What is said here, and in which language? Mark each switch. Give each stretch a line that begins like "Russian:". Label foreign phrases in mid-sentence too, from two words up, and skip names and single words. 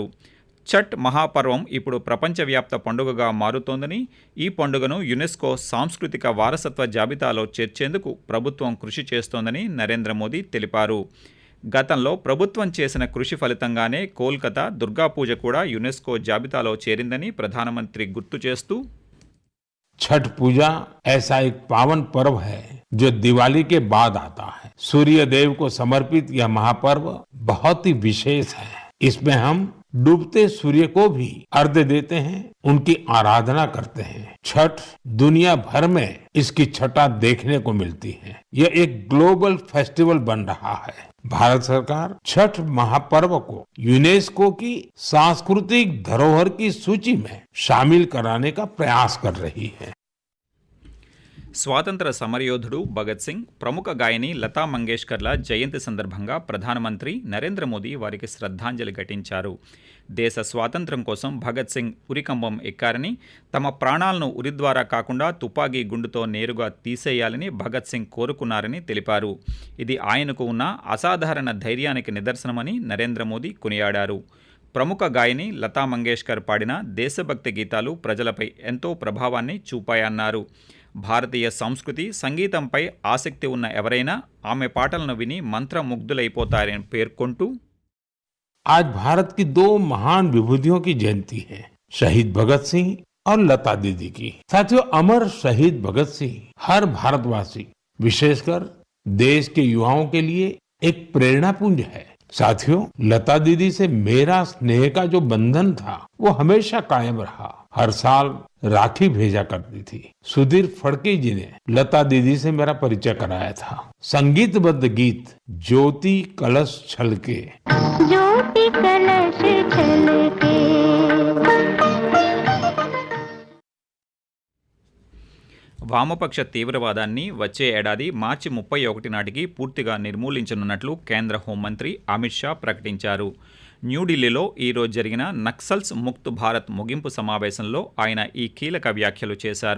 Telugu: ఛట్ మహాపర్వం ఇప్పుడు ప్రపంచవ్యాప్త పండుగగా మారుతోందని, ఈ పండుగను యునెస్కో సాంస్కృతిక వారసత్వ జాబితాలో చేర్చేందుకు ప్రభుత్వం కృషి చేస్తోందని నరేంద్ర మోదీ తెలిపారు. గతంలో ప్రభుత్వం చేసిన కృషి ఫలితంగానే కోల్కతా దుర్గాపూజ కూడా యునెస్కో జాబితాలో చేరిందని ప్రధానమంత్రి గుర్తు చేస్తూ,
Hindi: छठ पूजा ऐसा एक पावन पर्व है जो दिवाली के बाद आता है। सूर्य देव को समर्पित यह महापर्व बहुत ही विशेष है। इसमें हम डूबते सूर्य को भी अर्घ्य देते हैं, उनकी आराधना करते हैं। छठ दुनिया भर में इसकी छटा देखने को मिलती है। यह एक
English: global festival
Hindi: बन रहा है। भारत सरकार छठ महापर्व को यूनेस्को की सांस्कृतिक धरोहर की सूची में शामिल कराने का प्रयास कर रही है.
Telugu: స్వాతంత్ర సమరయోధుడు భగత్ సింగ్, ప్రముఖ గాయని లతా మంగేష్కర్ల జయంతి సందర్భంగా ప్రధానమంత్రి నరేంద్ర మోదీ వారికి శ్రద్ధాంజలి ఘటించారు. దేశ స్వాతంత్ర్యం కోసం భగత్ సింగ్ ఉరికంబం ఎక్కారని, తమ ప్రాణాలను ఉరి ద్వారా కాకుండా తుపాకీ గుండుతో నేరుగా తీసేయాలని భగత్ సింగ్ కోరుకున్నారని తెలిపారు. ఇది ఆయనకు ఉన్న అసాధారణ ధైర్యానికి నిదర్శనమని నరేంద్ర మోదీ కొనియాడారు. ప్రముఖ గాయని లతా మంగేష్కర్ పాడిన దేశభక్తి గీతాలు ప్రజలపై ఎంతో ప్రభావాన్ని చూపాయన్నారు. భారతీయ సంస్కృతి, సంగీతంపై ఆసక్తి ఉన్న ఎవరైనా ఆమె పాటలను విని మంత్రముగ్ధులైపోతారని పేర్కొంటూ,
Hindi: आज भारत की दो महान विभूतियों की जयंती है, शहीद भगत सिंह और लता दीदी की। साथियों, अमर शहीद भगत सिंह हर भारतवासी, विशेषकर देश के युवाओं के लिए एक प्रेरणा पुंज है। साथियों, लता दीदी से मेरा स्नेह का जो बंधन था वो हमेशा कायम रहा। हर साल राखी भेजा करती थी। सुधीर फड़के जी ने लता दीदी से मेरा परिचय कराया था। संगीतबद्ध गीत ज्योति कलश छलके, ज्योति कलश छलके।
Telugu: వామపక్ష తీవ్రవాదాన్ని వచ్చే ఏడాది మార్చి 31 నాటికి పూర్తిగా నిర్మూలించనున్నట్లు కేంద్ర హోంమంత్రి అమిత్ షా ప్రకటించారు. న్యూఢిల్లీలో ఈరోజు జరిగిన నక్సల్స్ ముక్త్ భారత్ ముగింపు సమావేశంలో ఆయన ఈ కీలక వ్యాఖ్యలు చేశారు.